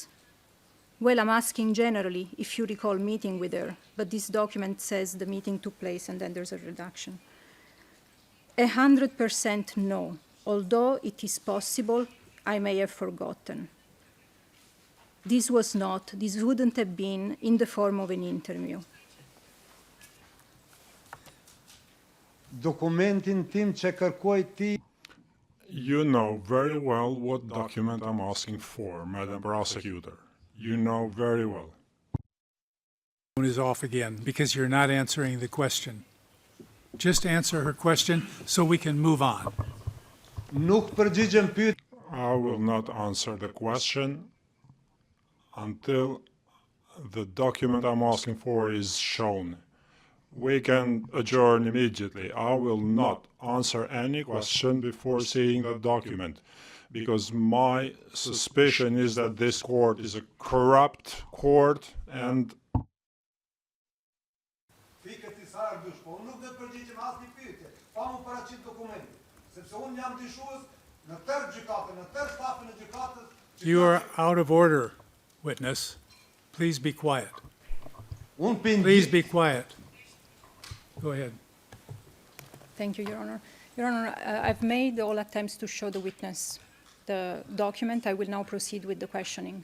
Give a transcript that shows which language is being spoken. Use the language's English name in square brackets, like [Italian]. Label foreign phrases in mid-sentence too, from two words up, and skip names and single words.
[English] Well, I'm asking generally if you recall meeting with her, but this document says the meeting took place and then there's a reduction. 100% no, although it is possible I may have forgotten. This wouldn't have been in the form of an interview. [Albanian] Dokumentin tim që kërkoj ti. [English] You know very well what document I'm asking for, Madam Prosecutor. You know very well. Phone is off again because you're not answering the question. Just answer her question so we can move on. [Albanian] Nuk përgjigjem pyet. [English] I will not answer the question until the document I'm asking for is shown. We can adjourn immediately. I will not answer any question before seeing the document, because my suspicion is that this court is a corrupt court and... [Albanian] Fikët i sardësh, po unë nuk do të përgjigjem asnjë pyetje, pa më paraqit dokumente, sepse unë jam dyshues në tërë gjykatën, në tërë stafin e gjykatës. [English] You are out of order, witness. Please be quiet. Please be quiet. Go ahead. Thank you, Your Honor. Your Honor, I've made all attempts to show the witness the document. I will now proceed with the questioning.